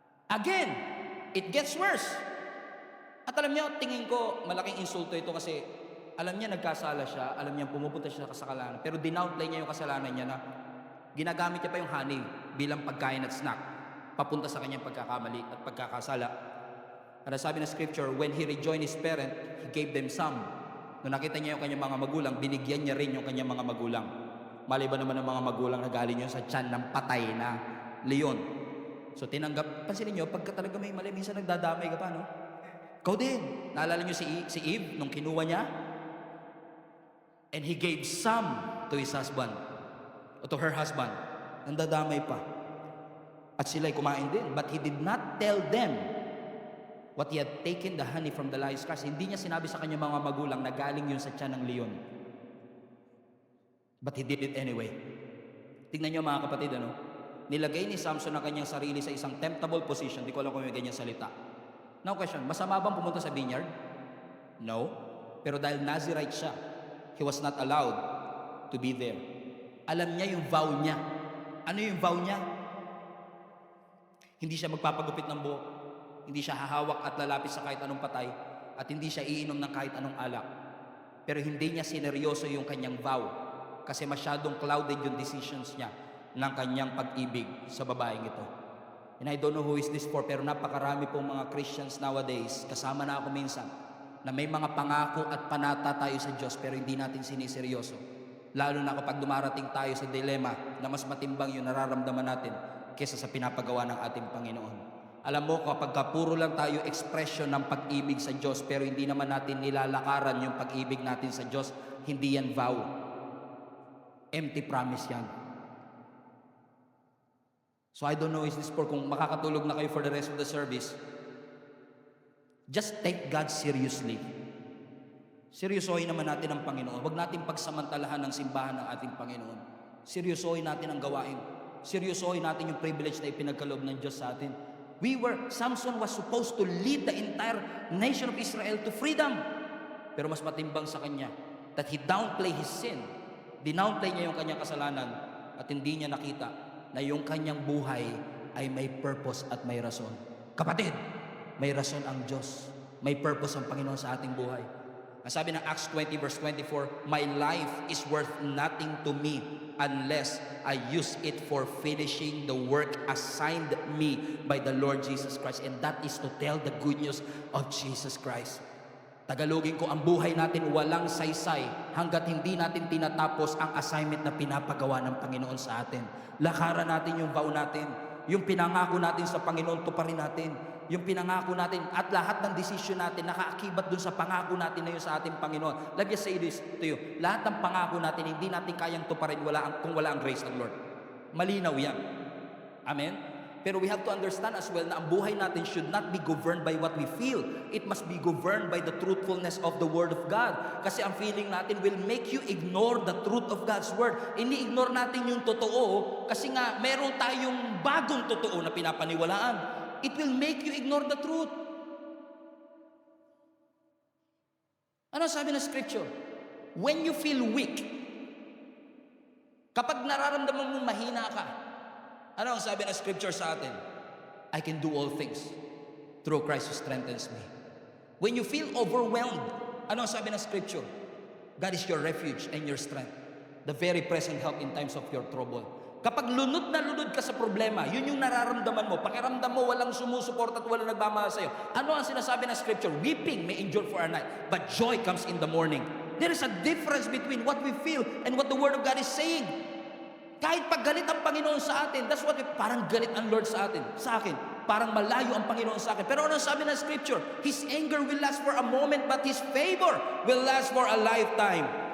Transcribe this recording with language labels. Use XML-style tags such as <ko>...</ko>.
<en>Again, it gets worse.</en> <tl>At alam niyo, tingin ko, malaking insulto ito kasi alam niya nagkasala siya, alam niya pumupunta siya sa kasalanan, pero dinownplay niya yung kasalanan niya na ginagamit niya pa yung honey bilang pagkain at snack, papunta sa kanyang pagkakamali at pagkakasala. At sabi ng scripture,</tl> <en>when he rejoined his parent, he gave them some.</en> <tl>Nung nakita niya yung kanyang mga magulang, binigyan niya rin yung kanyang mga magulang. Maliban naman ng mga magulang na galing yun sa tiyan ng patay na leon. So tinanggap, pansinin niyo, pagka talaga may mali, minsan nagdadamay ka pa, no? Ikaw din. Naalala niyo si Eve nung kinuha niya?</tl> <en>And he gave some to his husband, o to her husband.</en> <tl>Nandadamay pa. At sila'y kumain din.</tl> <en>But he did not tell them what he had taken the honey from the lion's carcass.</en> <tl>Hindi niya sinabi sa kanyang mga magulang na galing yun sa tiyan ng leon.</tl> <en>But he did it anyway.</en> <tl>Tingnan niyo mga kapatid, nilagay ni Samson ang kanyang sarili sa isang temptable position. Di ko alam kung may ganyan salita. Now question, masama bang pumunta sa vineyard? No. Pero dahil Nazirite siya,</tl> <en>he was not allowed to be there.</en> <tl>Alam niya yung vow niya. Ano yung vow niya? Hindi siya magpapagupit ng buhok. Hindi siya hahawak at lalapit sa kahit anong patay. At hindi siya iinom ng kahit anong alak. Pero hindi niya sineryoso yung kanyang vow. Kasi masyadong clouded yung decisions niya ng kanyang pag-ibig sa babaeng ito.</tl> <en>And I don't know who is this for,</en> <tl>pero napakarami pong mga Christians nowadays, kasama na ako minsan, na may mga pangako at panata tayo sa Diyos pero hindi natin siniseryoso. Lalo na kapag dumarating tayo sa dilema na mas matimbang yung nararamdaman natin kesa sa pinapagawa ng ating Panginoon. Alam mo, kapag puro lang tayo expression ng pag-ibig sa Diyos pero hindi naman natin nilalakaran yung pag-ibig natin sa Diyos, hindi yan vow. Empty promise yan.</tl> <en>So I don't know, is this for</en> <tl>kung makakatulog na kayo</tl> <en>for the rest of the service, just take God seriously.</en> <tl>Seryosohin naman natin ang Panginoon. Huwag natin pagsamantalahan ng simbahan ng ating Panginoon. Seryosohin natin ang gawain. Seryosohin natin yung privilege na ipinagkaloob ng Diyos sa atin.</tl> <en>Samson was supposed to lead the entire nation of Israel to freedom.</en> <tl>Pero mas matimbang sa kanya</tl> <en>that he downplay his sin.</en> <tl>Dinownplay niya yung kanyang kasalanan at hindi niya nakita na yung kanyang buhay ay may purpose at may rason. Kapatid, may rason ang Diyos. May purpose ang Panginoon sa ating buhay. Ang sabi ng</tl> <en>Acts 20 verse 24, my life is worth nothing to me unless I use it for finishing the work assigned me by the Lord Jesus Christ. And that is to tell the good news of Jesus Christ.</en> <tl>Tagalogin ko, ang buhay natin walang saysay hanggat hindi natin tinatapos ang assignment na pinapagawa ng Panginoon sa atin. Lakaran natin yung vow natin. Yung pinangako natin sa Panginoon, tuparin natin. yung pinangako natin at lahat ng desisyon natin nakaakibat dun sa pangako natin na yun sa ating Panginoon.</tl> <en>Let me say this to you.</en> <tl>Lahat ng pangako natin, hindi natin kayang tuparin kung wala ang grace ng Lord. Malinaw yan. Amen?</tl> <en>Pero we have to understand as well</en> <tl>na ang buhay natin</tl> <en>should not be governed by what we feel. It must be governed by the truthfulness of the Word of God.</en> <tl>Kasi ang feeling natin</tl> <en>will make you ignore the truth of God's Word.</en> <tl>Ini-ignore natin yung totoo kasi nga meron tayong bagong totoo na pinapaniwalaan.</tl> <en>It will make you ignore the truth.</en> <tl>Ano sabi ng Scripture?</tl> <en>When you feel weak,</en> <tl>kapag nararamdaman mong mahina ka, ano ang sabi ng Scripture sa atin?</tl> <en>I can do all things through Christ who strengthens me. When you feel overwhelmed,</en> <tl>ano ang sabi ng Scripture?</tl> <en>God is your refuge and your strength, the very present help in times of your trouble.</en> <tl>Kapag lunod na lunod ka sa problema, yun yung nararamdaman mo. Pakiramdam mo walang sumusuport at walang nagmamahal sa'yo. Ano ang sinasabi ng Scripture?</tl> <en>Weeping may endure for a night, but joy comes in the morning. There is a difference between what we feel and what the Word of God is saying.</en> <tl>Kahit pag galit ang Panginoon sa atin,</tl> <en>that's what</en> <tl>parang galit ang Lord sa atin, sa akin. Parang malayo ang Panginoon sa akin. Pero ano sabi ng Scripture?</tl> <en>His anger will last for a moment, but His favor will last for a lifetime.</en>